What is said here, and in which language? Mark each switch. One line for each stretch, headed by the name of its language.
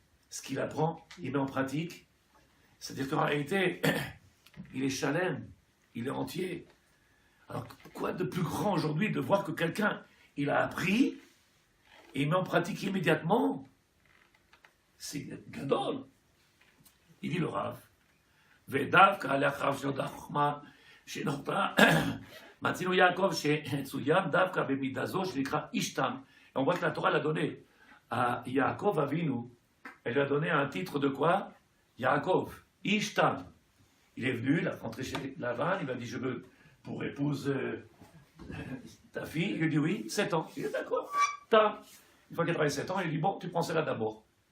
French: Ce qu'il apprend, il met en pratique. C'est-à-dire qu'en réalité, il est chalem, il est entier. Alors, quoi de plus grand aujourd'hui de voir que quelqu'un, il a appris, et il met en pratique immédiatement? C'est gadol. Il dit le Rav,
Hebrew: ודווקא לאחר שנודע חוכמה שנותרה, מצינו יעקב שצוין דווקא במידה זו שנקרא איש תם.
French: Et on voit que la Torah l'a donné à Yaakov Avinu, elle lui a donné un titre de quoi? Yaakov, Ish Tam. Il est venu, il a rentré chez Lavan, il m'a dit je veux pour épouse ta fille. Il lui dit oui, 7 ans. Il est d'accord, Tam. Une fois qu'il a travaillé 7 ans, il lui dit bon, tu prends celle-là d'abord.